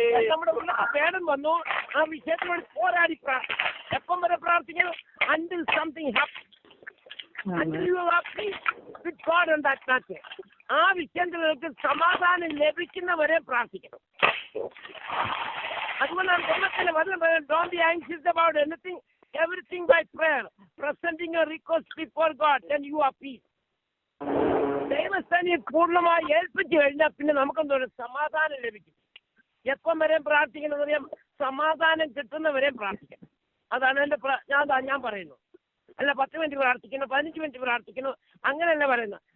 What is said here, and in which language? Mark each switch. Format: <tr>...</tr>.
<ml>നമ്മുടെ ഉള്ളിൽ ബർഡൻ വന്നു, ആ വിഷയത്തിനോട് പോരാടി പ്രാർത്ഥിക്കണം. എപ്പം വരെ പ്രാർത്ഥിക്കണം?</ml> <en>Until something happen. Until you are peace with God on that matter.</en> <ml>ആ വിഷയത്തിൽ നിങ്ങൾക്ക് സമാധാനം ലഭിക്കുന്നവരെ പ്രാർത്ഥിക്കണം. അതുകൊണ്ടാണ് ദൈവത്തിന്റെ വചനം പറയുന്നത്,</ml> <en>don't be anxious about anything, everything by prayer, presenting your request before God, then you are peace.</en> <ml>ദൈവസ്ഥാനിയെ പൂർണ്ണമായി ഏൽപ്പിച്ചു കഴിഞ്ഞാൽ പിന്നെ നമുക്കെന്തോ സമാധാനം ലഭിക്കും. എപ്പം വരെയും പ്രാർത്ഥിക്കുന്നത് അറിയാം? സമാധാനം കിട്ടുന്നവരെയും പ്രാർത്ഥിക്കണം. അതാണ് എന്റെ ഞാൻ പറയുന്നു. അല്ല 10 മിനിറ്റ് പ്രാർത്ഥിക്കുന്നു, 15 മിനിറ്റ് പ്രാർത്ഥിക്കുന്നു, അങ്ങനെയല്ല പറയുന്നത്.</ml>